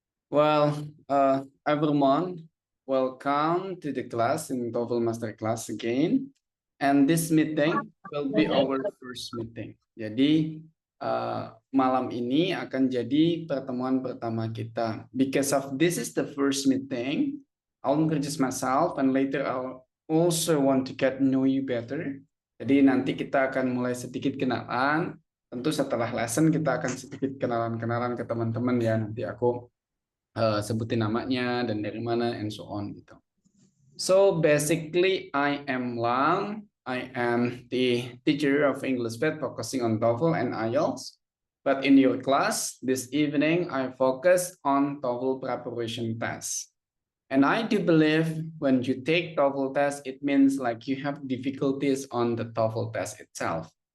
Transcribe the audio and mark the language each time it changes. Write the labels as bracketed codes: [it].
[en] Well, everyone, welcome to the class in TOEFL Masterclass again. And this meeting will be our first meeting. [id] Jadi malam ini akan jadi pertemuan pertama kita. [en] Because of this is the first meeting, I'll introduce myself and later I'll also want to get know you better. [id] Jadi nanti kita akan mulai sedikit kenalan. Tentu setelah lesson kita akan sedikit kenalan-kenalan ke teman-teman ya. Nanti aku sebutin namanya dan dari mana [en] and so on [id] gitu. [en] So basically I am Lang. I am the teacher of English Vet focusing on TOEFL and IELTS. But in your class this evening I focus on TOEFL preparation test. And I do believe when you take TOEFL test it means like you have difficulties on the TOEFL test itself.